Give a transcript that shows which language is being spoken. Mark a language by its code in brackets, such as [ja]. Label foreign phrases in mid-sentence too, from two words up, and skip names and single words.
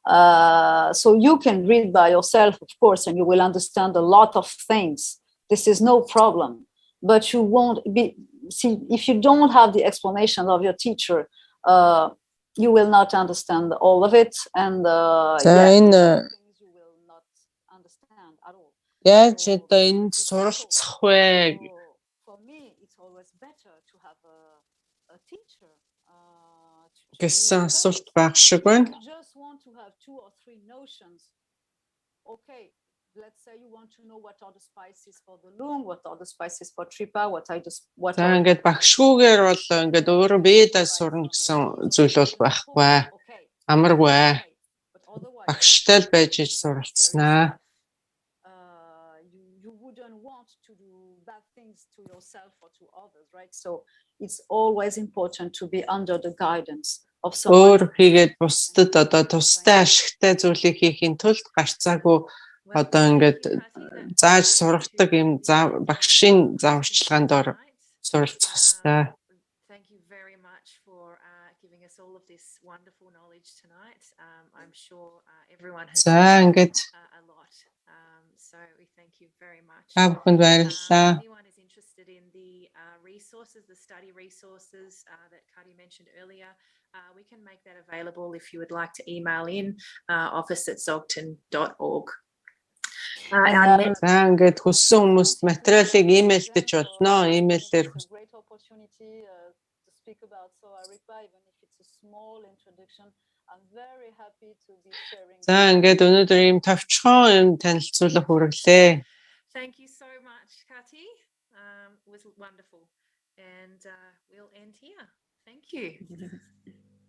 [en] So you can read by yourself, of course, and you will understand a lot of things. This is no problem. But you won't be, see, if you don't have the explanation of your teacher, you will not understand all of it. And [mn] энэ [en] things you will not understand at all. [mn] яаж одоо энд суралцах вэ [en] For me, it's always better to have a teacher. [mn] гэсэн асуулт байх шиг байна. [en] You just want to have 2 or 3 notions. Okay, let's say you want to know what are the spices for the lung, what are the spices for tripa, what [mn] За ингээд багшгүйгээр бол ингээд өөрөө биедээ сурна гэсэн зүйл бол байхгүй. Амаргүй. Багштай л байж суралцснаа. [en] You wouldn't want to do bad things to yourself or to others, right? So it's always important to be under the guidance of someone. [mn] Өөр хийгээд бусдад одоо тустай ашигтай зүйлийг хийхин тулд гарцаагүй одоо ингээд зааж сургадаг юм багшийн зааварчилгаанд ор суралцах хэрэгтэй. [en] Thank you very much for giving us all of this wonderful knowledge tonight. I'm sure everyone has learned a lot. So we thank you very much. Anyone is interested in the resources, the study resources that Kadi mentioned earlier, we can make that available if you would like to email in office@zogton.org. [mn] За ингээд хүссэн хүмүүст материалыг имэйлдэж болно. Имэйлээр [en] Great opportunity to speak about Aripa, even if it's a small introduction. I'm very happy to be sharing. [mn] За ингээд өнөөдөр ийм товчхон юм танилцуулга хүргэлээ. [en] Thank you so much, Kati. It was wonderful. And we'll end here. Thank you.